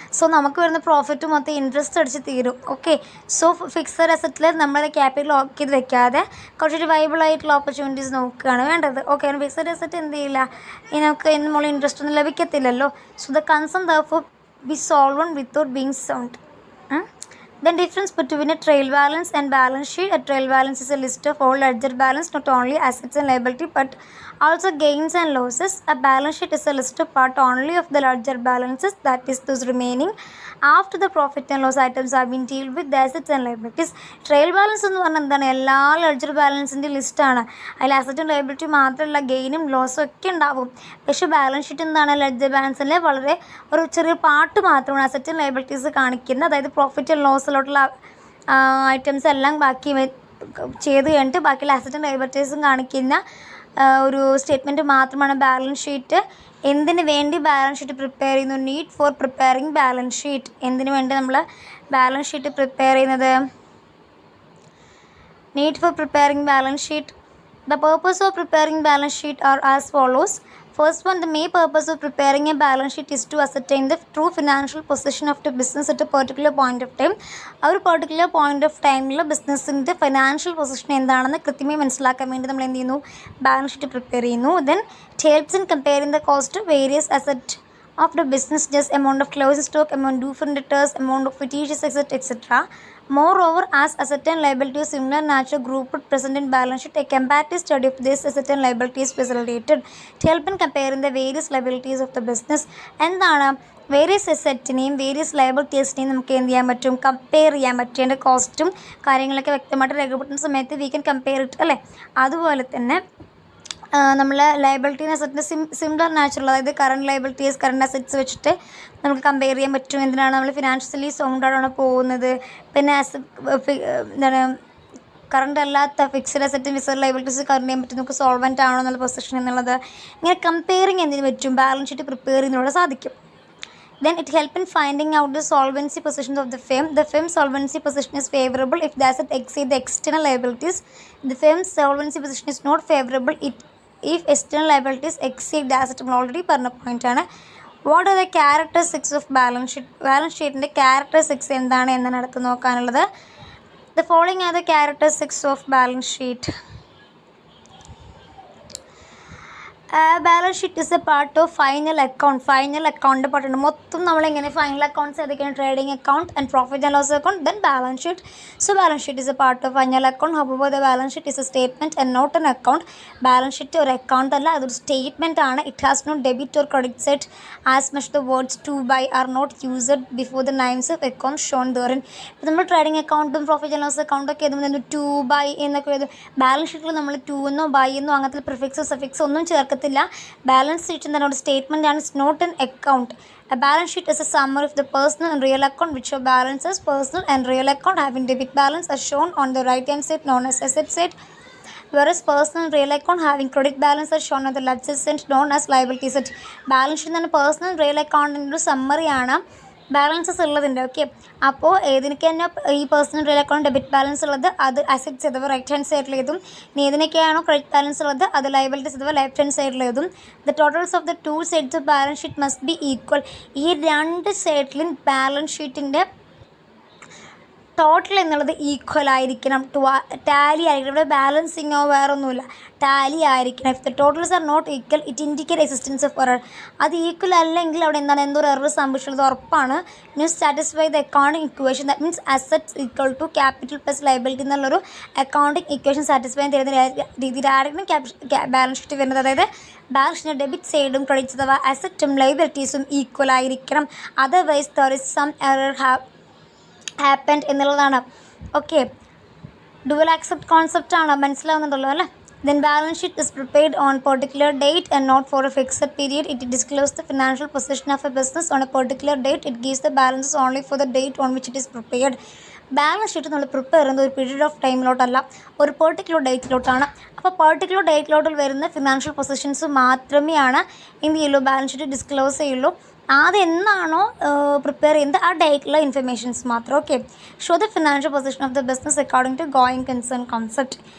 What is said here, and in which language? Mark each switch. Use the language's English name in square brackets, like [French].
[Malayalam] So നമുക്ക് വരുന്ന profit മൊത്തം ഇൻട്രസ്റ്റ് അടിച്ച് തീരും. ഓക്കെ, സോ ഫിക്സഡ് അസറ്റിൽ നമ്മളെ ക്യാപിറ്റൽ ലോക്ക് ചെയ്ത് വെക്കാതെ കുറച്ചൊരു വൈബിൾ ആയിട്ടുള്ള ഓപ്പർച്യൂണിറ്റീസ് നോക്കുകയാണ് വേണ്ടത്. ഓക്കെ, ഫിക്സഡ് അസറ്റ് എന്ത് ചെയ്യില്ല, നമുക്ക് നമ്മൾ ഇൻട്രസ്റ്റ് ഒന്നും ലഭിക്കത്തില്ലല്ലോ. [English] So the concern therefore be solvent without being sound. Then difference between a trail balance and balance sheet. A trail balance is a list of all ledger balance, not only assets and liability but also gains and losses. A balance sheet is a list of part only of the ledger balances, that is those remaining after the profit and loss items have been dealt with the assets and liabilities. [Malayalam] Trail balance എന്ന് പറഞ്ഞാൽ എന്താണ്? എല്ലാ ledger ബാലൻസിൻ്റെ ലിസ്റ്റാണ്. അതിൽ അസറ്റും liability മാത്രമല്ല ഗെയിനും ലോസും ഒക്കെ ഉണ്ടാവും. പക്ഷേ ബാലൻസ് ഷീറ്റ് എന്താണ്? ലെഡ്ജർ ബാലൻസിലെ വളരെ ഒരു ചെറിയ പാർട്ട് മാത്രമാണ് അസറ്റും ലയബിലിറ്റീസ് കാണിക്കുന്നത്. അതായത് പ്രോഫിറ്റ് ആൻഡ് ലോസിലോട്ടുള്ള ഐറ്റംസ് എല്ലാം ബാക്കി ചെയ്ത് കഴിഞ്ഞിട്ട് ബാക്കിയുള്ള അസറ്റും ലയബിലിറ്റീസും കാണിക്കുന്ന ഒരു സ്റ്റേറ്റ്മെൻറ്റ് മാത്രമാണ് ബാലൻസ് ഷീറ്റ്. എന്തിനു വേണ്ടി ബാലൻസ് ഷീറ്റ് പ്രിപ്പയർ ചെയ്യുന്നു? [English] Need for preparing balance sheet. [Malayalam] എന്തിനു വേണ്ടി നമ്മൾ ബാലൻസ് ഷീറ്റ് പ്രിപ്പയർ ചെയ്യുന്നത്? [English] Need for preparing balance sheet The purpose of preparing balance sheet are as follows. First one, the main purpose of preparing a balance sheet is to ascertain the true financial position of the business at a particular point of time. [Malayalam] ആ ഒരു [English] particular point of time [Malayalam] ൽ ബിസിനസ്സിൻ്റെ financial position എന്താണെന്ന് കൃത്യമായി മനസ്സിലാക്കാൻ വേണ്ടി നമ്മൾ എന്ത് ചെയ്യുന്നു, ബാലൻസ് ഷീറ്റ് പ്രിപ്പയർ ചെയ്യുന്നു. [English] Then it helps in comparing the cost of various assets of the business, just amount of closing stock, amount due for debtors, amount of fictitious asset, etc. Moreover, as asset and liability of similar nature grouped present in balance sheet, a comparative study of this asset and liability is facilitated to help in comparing the various liabilities of the business. [Malayalam] എന്താണ്, various അസറ്റിനെയും various ലയബിലിറ്റീസിനെയും നമുക്ക് എന്ത് ചെയ്യാൻ പറ്റും, compare ചെയ്യാൻ പറ്റും. അതിൻ്റെ കോസ്റ്റും കാര്യങ്ങളൊക്കെ വ്യക്തമായിട്ട് രേഖപ്പെടുത്തുന്ന സമയത്ത് [English] we can compare it [Malayalam] അല്ലേ. അതുപോലെ തന്നെ നമ്മൾ ലയബിലിറ്റീന് അസറ്റിൻ്റെ സിമിലർ നാച്ചുറൽ, അതായത് കറണ്ട് ലയബിലിറ്റീസ് കറണ്ട് അസറ്റ്സ് വെച്ചിട്ട് നമുക്ക് കമ്പയർ ചെയ്യാൻ പറ്റും. എന്തിനാണ് നമ്മൾ ഫിനാൻഷ്യലി സൗണ്ടാണ് പോകുന്നത്. പിന്നെ എന്താണ് കറണ്ട് അല്ലാത്ത ഫിക്സഡ് അസറ്റും ഫിക്സഡ് ലയബിലിറ്റീസ് കറണ്ട് ചെയ്യാൻ പറ്റും, നമുക്ക് സോൾവെൻ്റ് ആണോ എന്നുള്ള പൊസിഷൻ എന്നുള്ളത്. ഇങ്ങനെ കമ്പയറിങ് എന്തിനു പറ്റും, ബാലൻസ് ഷീറ്റ് പ്രിപ്പയർ ചെയ്യുന്നതിലൂടെ സാധിക്കും. [English] Then it helps in finding out the solvency positions of the firm. The firm's solvency position is favorable if the asset exceeds the external liabilities. The firm's solvency position is not favorable if external liabilities exceed the asset. [Malayalam] നമ്മൾ already പറഞ്ഞ പോയിൻ്റാണ്. [English] What are the characteristics of balance sheet. [Malayalam] Balance ഷീറ്റിൻ്റെ characteristics എന്താണ് എന്നാണ് അടുത്ത് നോക്കാനുള്ളത്. [English] The following are the characteristics of balance sheet. Balance sheet is a part of final account. [Malayalam] Final അക്കൗണ്ടിൻ്റെ പാർട്ടുണ്ട്. മൊത്തം നമ്മളെങ്ങനെ ഫൈനൽ അക്കൗണ്ട്സ് ഏതൊക്കെയാണ്, trading account and profit and loss account, then balance sheet. [English] So balance sheet is a part of final account. However the balance sheet is a statement and not an account. [Malayalam] Balance sheet ഒരു account അല്ല, അതൊരു statement ആണ്. [English] It has no debit or credit set as much the words to by are not used before the names of account Sean ദെയറിൻ. [Malayalam] ഇപ്പോൾ നമ്മൾ trading അക്കൗണ്ടും profit and loss അക്കൗണ്ടൊക്കെ എഴുതുമ്പോൾ to by എന്നൊക്കെ എഴുതും. ബാലൻസ് ഷീറ്റിൽ നമ്മൾ ടു എന്നോ ബൈ എന്നോ അങ്ങനത്തെ പ്രിഫിക്സോ സഫിക്സോ ഒന്നും ചേർക്കത്തില്ല. ബാലൻസ് ഷീറ്റ് എന്താണ്, ഒരു സ്റ്റേറ്റ്മെൻറ്റ് ആണ്. [English] It's not an account. A balance sheet is a summary of the personal and real account which show balances. Personal and real account having debit balance as shown on the right hand side known as asset side, whereas personal and real account having credit balance as shown on the left side known as liability side. [Malayalam] Balance sheet എന്താണ്, personal real account ഒരു summary ആണ്. Balances ഉള്ളതുണ്ട്. Okay, അപ്പോൾ ഏതിനൊക്കെ തന്നെ ഈ personal real account debit balance ഉള്ളത് അത് assets അഥവാ right hand സൈഡിൽ എഴുതും. ഇനി ഏതിനൊക്കെയാണോ ക്രെഡിറ്റ് ബാലൻസ് ഉള്ളത് അത് ലയബിലിറ്റീസ് അഥവാ ലെഫ്റ്റ് ഹാൻഡ് സൈഡിൽ എഴുതും. [English] The totals of the two sides of balance sheet must be equal. [Malayalam] ഈ രണ്ട് സൈഡിലും ബാലൻസ് ഷീറ്റിൻ്റെ ടോട്ടൽ എന്നുള്ളത് ഈക്വൽ ആയിരിക്കണം. ടാലി ആയിരിക്കണം. ഇവിടെ ബാലൻസിങ്ങോ വേറൊന്നുമില്ല, ടാലി ആയിരിക്കണം. [English] If the totals are not equal it indicate existence of error. [Malayalam] അത് ഈക്വൽ അല്ലെങ്കിൽ അവിടെ എന്താണ്, എന്തോ ഒരു എറർ സംഭവിച്ചുള്ളത് ഉറപ്പാണ്. ഇനി [English] satisfy the accounting equation, that means assets equal to capital plus liability [Malayalam] എന്നുള്ളൊരു അക്കൗണ്ടിങ് ഇക്വേഷൻ സാറ്റിസ്ഫൈ ചെയ്യുന്ന രീതിയിലായിരിക്കും ബാലൻസ് ഷീറ്റ് വരുന്നത്. അതായത് ബാലൻസ് ഷീറ്റിൻ്റെ ഡെബിറ്റ് സൈഡും ക്രെഡിറ്റ്സ് അഥവാ അസറ്റും ലയബിലിറ്റീസും ഈക്വൽ ആയിരിക്കണം. [English] Otherwise there is some error happened എന്നുള്ളതാണ്. [Malayalam] ഓക്കെ, ഡുവൽ ആക്സെപ്റ്റ് കോൺസെപ്റ്റ് ആണ്, മനസ്സിലാവുന്നുണ്ടല്ലോ അല്ലേ. [English] Then balance sheet is prepared on particular date and not for a fixed period. It discloses the financial position of a business on a particular date. It gives the balances only for the date on which it is prepared. [Malayalam] Balance sheet നമ്മൾ prepare ചെയ്യുന്നത് ഒരു period of ടൈമിലോട്ടല്ല, ഒരു particular ഡേറ്റിലോട്ടാണ്. അപ്പോൾ particular ഡേറ്റിലോട്ടിൽ വരുന്ന financial positions മാത്രമേ എന്ത് ചെയ്യുള്ളൂ, balance sheet disclose ചെയ്യുള്ളൂ. ആദ്യം എന്നാണോ പ്രിപ്പയർ ചെയ്യുന്നത് ആ ഡേറ്റിലുള്ള ഇൻഫർമേഷൻസ് മാത്രം. [English] Okay, show the financial position of the business according to going concern concept.